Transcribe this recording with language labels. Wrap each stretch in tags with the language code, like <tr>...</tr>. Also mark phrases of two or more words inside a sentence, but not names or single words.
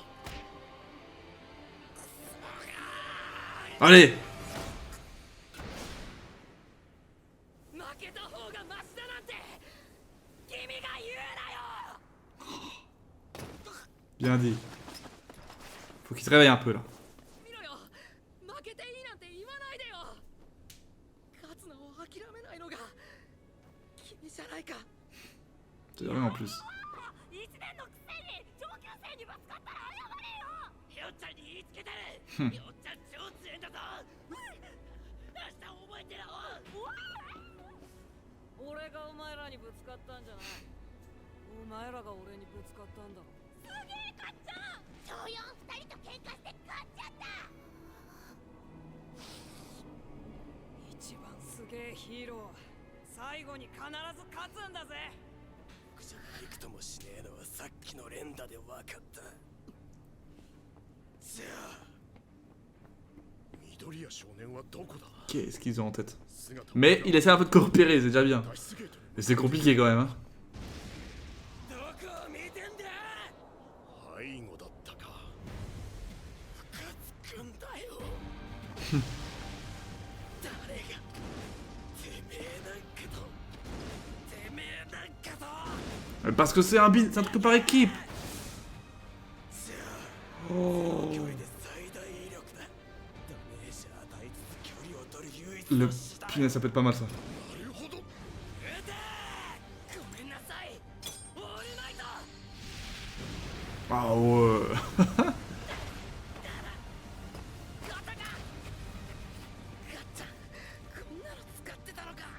<fr>Allez.</fr> <ja>負けた方がマシだなんて君が言うなよ。</ja> <fr>Bien dit. Faut qu'il se réveille un peu là.</fr> <ja>見ろよ。負けていいなんて言わないでよ。勝つのを諦めないのが君じゃないか。</ja> <fr>C'est rien en plus.</fr> <ja>1 年のくせに上級生にぶつかったら謝れよ。よっちゃんに言いつけてふんる。よっちゃん超強いんだぞ。明日覚えてろ。俺がお前らにぶつかったんじゃない。お前らが俺にぶつかったんだろ。小4 2人と喧嘩して勝っちゃった。一番すげえヒーロー。最後に必ず勝つんだぜ。くしゃくびくともしねえのはさっきの連打で分かった。じゃあ緑谷少年はどこだ？</ja> <fr>Qu'est-ce qu'ils ont en tête?</fr> <ja>姿を</ja> <fr>Mais il essaie un peu de coopérer, c'est déjà bien.</fr> <ja>脱出ゲートに</ja> <fr>Mais c'est compliqué quand même. Hein.</fr> <ja>どこを見てんだ。背後だったか。ムカつくんだよ。誰がてめえなんかとてめえなんかと。</ja> <fr>Parce que c'est un truc par équipe.</fr> <ja>じゃあ Oh. 距離で最大威力だ。ダメージ与えつつ距離を取</ja> <fr>Punaise, ça peut être pas mal ça.</fr> <ja>なるほどごめんなさいオールマイト</ja> <fr>Ah ouais.</fr> <ja>ガタガッチャこんなの使ってたのか</ja>